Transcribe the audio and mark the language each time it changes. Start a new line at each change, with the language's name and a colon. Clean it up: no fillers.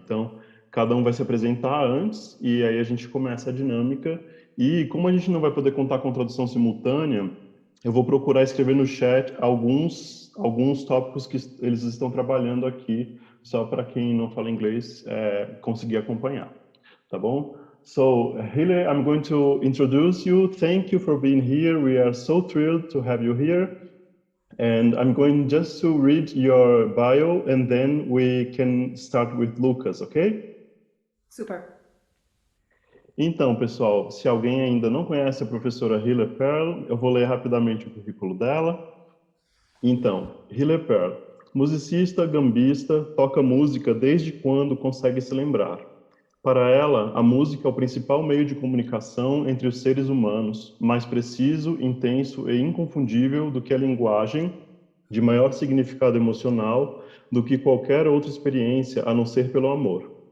Portuguese: Então, cada um vai se apresentar antes e aí a gente começa a dinâmica. E como a gente não vai poder contar com tradução simultânea, eu vou procurar escrever no chat alguns tópicos que eles estão trabalhando aqui, só para quem não fala inglês conseguir acompanhar, tá bom?
English: So, Hille, I'm going to introduce you. Thank you for being here. We are so thrilled to have you here. And I'm going just to read your bio, and then we can start with Lucas, okay? Super.
Portuguese: Então, pessoal, se alguém ainda não conhece a professora Hille Perl, eu vou ler rapidamente o currículo dela. Então, Hille Perl, musicista, gambista, toca música desde quando consegue se lembrar. Para ela, a música é o principal meio de comunicação entre os seres humanos, mais preciso, intenso e inconfundível do que a linguagem, de maior significado emocional do que qualquer outra experiência a não ser pelo amor.